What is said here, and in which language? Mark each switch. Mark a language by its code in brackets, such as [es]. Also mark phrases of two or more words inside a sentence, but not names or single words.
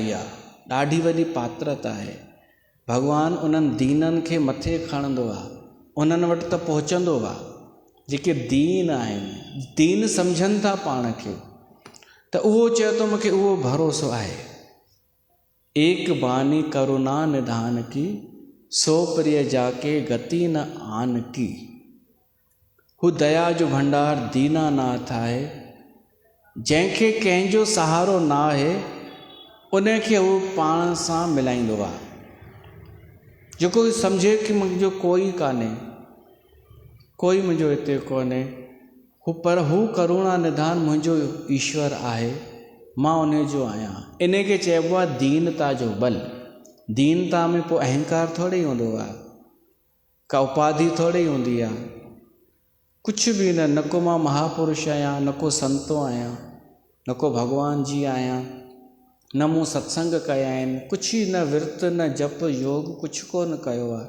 [sd] इहा ॾाढी वॾी पात्रता आहे। भॻवानु उन्हनि दीननि खे मथे खणंदो आहे, उन्हनि वटि त पहुचंदो आहे जेके दीन आहिनि, दीन सम्झनि था पाण खे, त उहो चए थो मूंखे उहो भरोसो आहे। [awa] एक बानी करुणा निधान की, सो प्रिय जाके गति न आन की। [sd] हू दया जो भंडार दीनानाथ आहे, जंहिंखे कंहिंजो सहारो न आहे उनखे हू पाण सां मिलाईंदो आहे। जेको सम्झे कि मुंहिंजो कोई कान्हे, कोई मुंहिंजो हिते कोन्हे, पर हू करुणा निधान मुंहिंजो ईश्वर आहे, मां उन जो आहियां। इन खे चइबो आहे दीनता जो बल। दीनता में पोइ अहंकार थोड़ी हूंदो आहे, का उपाधि थोड़ी हूंदी आहे, कुझु बि न, न को मां महापुरुष आहियां, न को संतो आहियां, न को भॻवान जी आहियां, न मूं सत्संग कया आहिनि, कुझु ई न, विर्त न जप योग कुझु कोन कयो आहे।